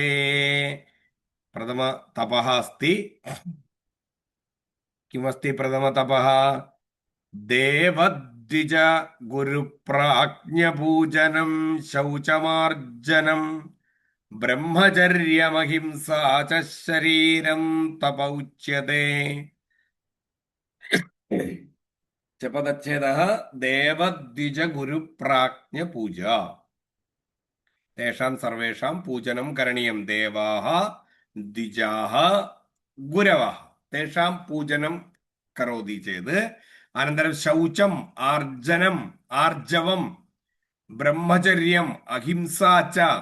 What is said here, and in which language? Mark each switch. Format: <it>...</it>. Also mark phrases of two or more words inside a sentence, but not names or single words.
<sa>പ്രഥമ തപഃ അസ്തി. കിമസ്തി പ്രഥമ തപഃ? ദേവദ്വിജ ഗുരുപ്രാജ്ഞപൂജനം ശൗചമാർജനം ബ്രഹ്മചര്യമഹിംസാ ച ശരീരം തപ ഉച്യതേ. पदच्छेदः देवद्विजगुरुप्राज्ञपूजा तेषां सर्वेषां पूजनं करणीयं देवाः द्विजाः गुरवः तेषां पूजनं करोति चेत् अनन्तरं शौचम् आर्जनम् आर्जवं ब्रह्मचर्यम् अहिंसा च</sa>